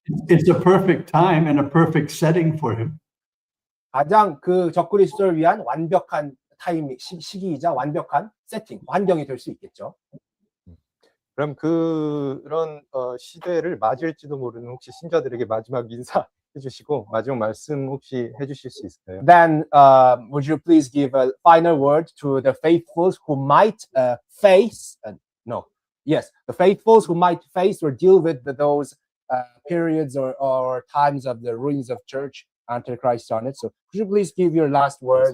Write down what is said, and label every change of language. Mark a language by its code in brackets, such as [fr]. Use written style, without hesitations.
[en] It's a perfect time and a perfect setting for him. [ko] 가장 그 적그리스도를 위한 완벽한 타이밍, 시기이자 완벽한 세팅, 환경이 될 수 있겠죠. 그럼 그런 시대를 맞을지도 모르는 혹시 신자들에게 마지막 인사 해주시고 마지막 말씀 혹시 해주실 수 있을까요? [en] Then would you please give a final word to the faithfuls who might face the faithfuls who might face or deal with those periods or times of the ruins of church, Antichrist on it. So could you please give your last word?